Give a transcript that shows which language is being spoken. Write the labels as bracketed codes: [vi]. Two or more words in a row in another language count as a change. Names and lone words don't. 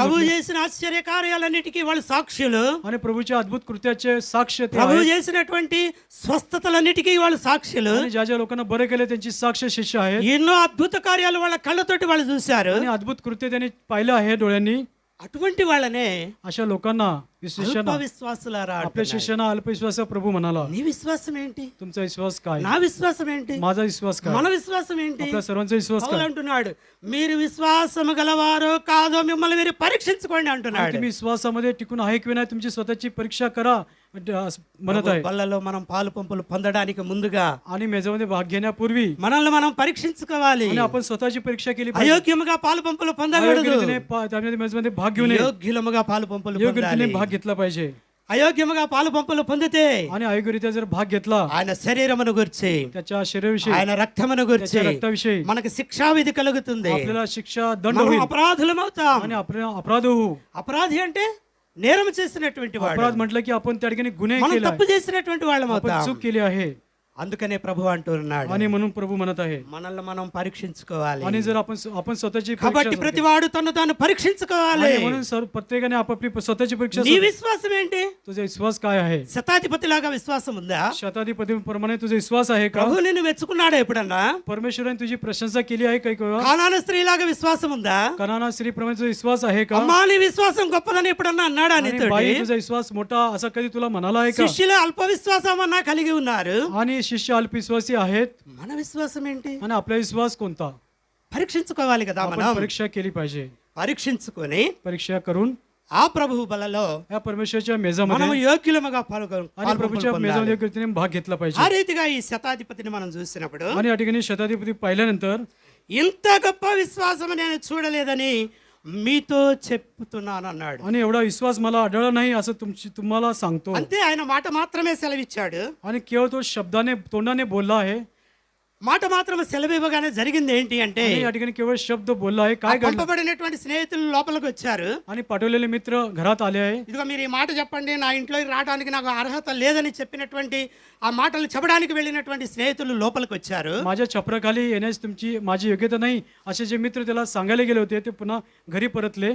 [te] ప్రభు [mr] झोपले. [te] చేసిన ఆశ్చర్య కార్యాలన్నిటికీ వాళ్ళు సాక్షులు. [mr] आणि प्रभूच्या अद्भुत कृत्याचे साक्ष ते [te] ప్రభు [mr] आहेत. [te] చేసినటువంటి స్వస్థతలన్నిటికీ వాళ్ళు సాక్షులు. [mr] आणि ज्या ज्या लोकांना बरे केले त्यांची साक्ष शिष्य आहेत. [te] ఎన్నో అద్భుత కార్యాలు వాళ్ళ కళ్ళతోటి వాళ్ళు చూశారు. [mr] आणि अद्भुत कृत्य त्यांनी पाहिलं आहे डोळ्यांनी. [te] అటువంటి వాళ్ళనే [mr] अशा लोकांना [te] అల్ప [mr] शिष्यांना [te] విశ్వాసులారా [mr] आपल्या [te] అంటున్నాడు. [mr] शिष्यांना अल्पविश्वास प्रभू म्हणाला. [te] నీ విశ్వాసం ఏంటి? [mr] तुमचा विश्वास काय? [te] నా విశ్వాసం ఏంటి? [mr] माझा विश्वास काय? [te] మన విశ్వాసం ఏంటి? [mr] आपल्या सर्वांचा विश्वास [te] పౌలు [mr] काय? [te] అంటున్నాడు మీరు విశ్వాసము గలవారో కాదో మిమ్మల్ని మీరు పరీక్షించుకోండి [mr] आणि [te] అంటున్నాడు. [mr] तुम्ही विश्वासामध्ये टिकून आहे की नाही तुमची स्वतःची परीक्षा करा म्हणत आहे. [te] బల్లలో మనం పాలు పంపులు పొందడానికి ముందుగా [mr] आणि मेजामध्ये भाग घेण्यापूर्वी [te] మనల్ని మనం పరీక్షించుకోవాలి. [mr] आणि आपण स्वतःची परीक्षा केली पाहिजे. [te] అయోగ్యముగా పాలు పంపులు పొందకూడదు. [mr] अयोग्य रीतीने त्यामध्ये मेजमध्ये भाग घेऊ नये. [te] యోగ్యులముగా పాలు పంపులు [mr] योग्य [te] పొందాలి. [mr] रीतीने भाग घेतला पाहिजे. [te] అయోగ్యముగా పాలు పంపులు పొందితే [mr] आणि अयोग्यरित्या जर भाग घेतला [te] ఆయన శరీరమును గురించి [mr] त्याच्या शरीराविषयी [te] ఆయన రక్తమును గురించి [mr] त्याच्या रक्ताविषयी [te] మనకు శిక్షావిధి కలుగుతుంది. [mr] आपल्याला शिक्षा दंड [te] మనం [mr] होईल [te] అపరాధులమవుతాం. [mr] आणि आपला अपराध होऊ. [te] అపరాధి అంటే నేరం చేసినటువంటి వాడు. [mr] अपराध म्हटलं की आपण त्या ठिकाणी गुन्हे [te] మనం [mr] केला [te] తప్పు చేసినటువంటి వాళ్ళం [mr] आपण [te] అవుతాం. [mr] चूक केली आहे. [te] అందుకనే ప్రభు అంటున్నాడు [mr] आणि म्हणून प्रभू म्हणत आहे. [te] మనల్ని మనం పరీక్షించుకోవాలి. [mr] आणि जर आपण स्वतःची [te] కాబట్టి [mr] परीक्षा [te] ప్రతివాడు తను తాను పరీక్షించుకోవాలి. [mr] आणि म्हणून प्रत्येकाने आपापली स्वतःची परीक्षा [te] నీ విశ్వాసం ఏంటి? [mr] तुझा विश्वास काय आहे? [te] శతాధిపతిలాగా విశ్వాసం ఉందా? [mr] शताधिपती प्रमाणे तुझा विश्वास आहे का? [te] ప్రభు నిన్ను మెచ్చుకున్నాడా ఎప్పుడన్నా? [mr] परमेश्वराने तुझी प्रशंसा केली आहे काही वेळा? [te] కానాను స్త్రీలాగా విశ్వాసం ఉందా? [mr] कनाना स्त्री प्रमाणे तुझा विश्वास आहे का? [te] అమ్మా నీ విశ్వాసం గొప్పదని ఎప్పుడన్నా అన్నాడా [mr] आणि [te] నీతోటి? [mr] बाई तुझा विश्वास मोठा असा कधी तुला म्हणाला आहे का? [te] శిష్యులు అల్ప విశ్వాసం అన్నా కలిగి ఉన్నారు. [mr] आणि शिष्य अल्पविश्वासी आहेत. [te] మన విశ్వాసం ఏంటి? [mr] आणि आपला विश्वास कोणता? [te] పరీక్షించుకోవాలి కదా [mr] आपण [te] మనం. [mr] परीक्षा केली पाहिजे. [te] పరీక్షించుకొని [mr] परीक्षा करून [te] ఆ ప్రభువు బలలో [mr] या परमेश्वरच्या [te] మనము [mr] मेजामध्ये [te] యోగ్యులముగా [mr] आणि प्रभूच्या मेजामध्ये योग्य रीतीने भाग घेतला [te] ఆ [mr] पाहिजे. [te] రీతిగా ఈ శతాధిపతిని మనం చూసినప్పుడు [mr] आणि या ठिकाणी शताधिपती पाहिल्यानंतर [te] ఇంత గొప్ప విశ్వాసం నేను చూడలేదని మీతో చెప్తున్నాను అన్నాడు. [mr] आणि एवढा विश्वास मला आढळला नाही असं तुम्हाला सांगतो. [te] అంతే, ఆయన మాట మాత్రమే సెలవిచ్చాడు. [mr] आणि केवळ तो शब्दाने तोंडाने बोलला आहे. [te] మాట మాత్రం సెలవివ్వగానే జరిగింది ఏంటి అంటే [mr] आणि या ठिकाणी केवळ शब्द बोलला आहे. [te] ఆ [mr] काय घडलं? [te] పంపబడినటువంటి స్నేహితులు లోపలికి వచ్చారు. [mr] आणि पाठवलेले मित्र घरात आले आहे. [te] ఇదిగో మీరు ఈ మాట చెప్పండి, నా ఇంట్లోకి రావడానికి నాకు అర్హత లేదని చెప్పినటువంటి ఆ మాటలు చెప్పడానికి వెళ్ళినటువంటి స్నేహితులు లోపలికి వచ్చారు. [mr] माझ्या छपराखाली येण्यास माझी योग्यता नाही असे जे मित्र त्याला सांगायला गेले होते ते पुन्हा घरी परतले.